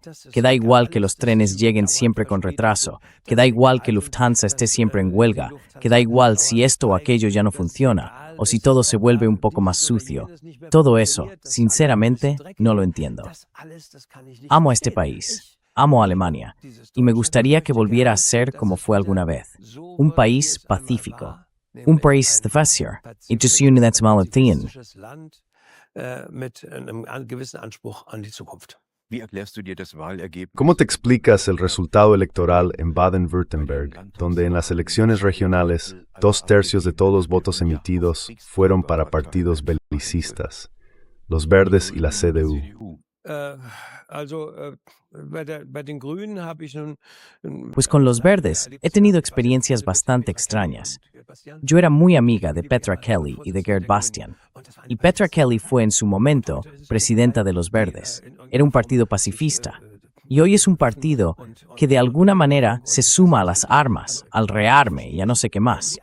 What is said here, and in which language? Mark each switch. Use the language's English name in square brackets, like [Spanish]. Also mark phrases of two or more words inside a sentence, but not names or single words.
[Spanish] Que da igual que los trenes lleguen siempre con retraso, que da igual que Lufthansa esté siempre en huelga, que da igual si esto o aquello ya no funciona, o si todo se vuelve un poco más sucio. Todo eso, sinceramente, no lo entiendo. Amo a este país, amo a Alemania, y me gustaría que volviera a ser como fue alguna vez. Un país pacífico. Un país de Fassier. [German] Mit einem gewissen Anspruch an die Zukunft. Wie erklärst du dir das Wahlergebnis? [Spanish] ¿Cómo te explicas el resultado electoral en Baden-Württemberg, donde en las elecciones regionales 2/3 de todos los votos emitidos fueron para partidos belicistas, los Verdes y la CDU? [German] Bei den Grünen habe ich nun [Spanish] Pues con los verdes he tenido experiencias bastante extrañas. Yo era muy amiga de Petra Kelly y de Gerd Bastian. Y Petra Kelly fue en su momento presidenta de los verdes. Era un partido pacifista. Y hoy es un partido que de alguna manera se suma a las armas, al rearme y a no sé qué más.